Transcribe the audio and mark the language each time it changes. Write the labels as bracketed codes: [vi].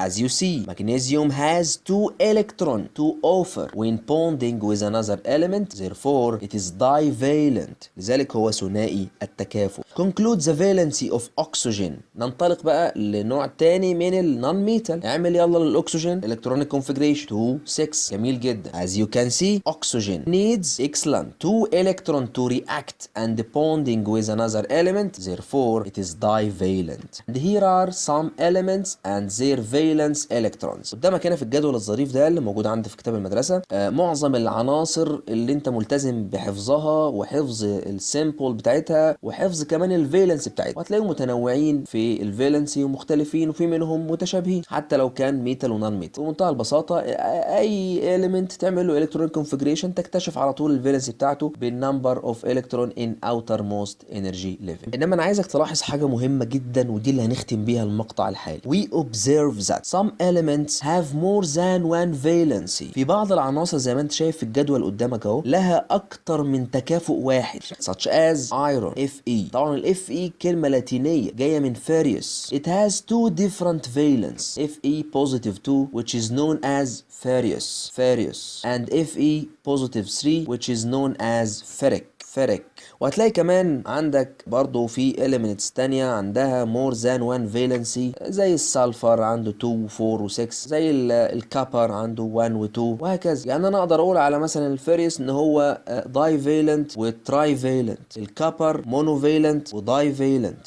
[en] as you see magnesium has 2 electron to offer when bonding with another element therefore it is divalent، [ar] لذلك هو ثنائي التكافؤ. [en] conclude the valency of oxygen. [ar] ننطلق بقى لنوع تاني من النون ميتال. اعمل يلا للاكسجين electronic configuration 2 6 جميل جدا. [en] as you can see oxygen needs excellent 2 electron to react and bonding with another element therefore it is divalent. and here are some elements and their valence electrons. [ar] قدامك هنا في الجدول الظريف ده اللي موجود عندي في كتاب المدرسة معظم العناصر اللي انت ملتزم بحفظها وحفظ السيمبل بتاعتها وحفظ كمان الفالنس بتاعتها، وهتلاقيهم متنوعين في الفالنسي ومختلفين وفي منهم متشابهين حتى لو كان ميتال ونون ميتال. بمنتهى البساطة اي element تعمل له electron configuration تكتشف على طول الفالنسي بتاعته بالنمبر اوف الكترون ان outermost energy level. انما انا عايزك تلاحظ حاجة مهمة جدا ودي اللي هنختم بيها المقطع الحالي. [en] we observe that some elements have more than one valency. [ar] في بعض العناصر زي ما انت شايف في الجدول قدامك اهو لها اكتر من تكافؤ واحد [en] such as iron Fe. [ar] طبعا ال Fe كلمة لاتينية جاية من ferrous. [en] it has two different valence Fe positive 2 which is known as ferrous and Fe positive 3 which is known as ferric. [ar] وهتلاقي كمان عندك برضو في elements تانية عندها [en] more than one valency [ar] زي السلفر عنده 2 4 و6 زي الكابر عنده 1 و 2 وهكذا. يعني انا اقدر اقول على مثلا الفيريوس ان هو دايفالنت وترايفالنت، الكابر مونوفالنت ودايفالنت.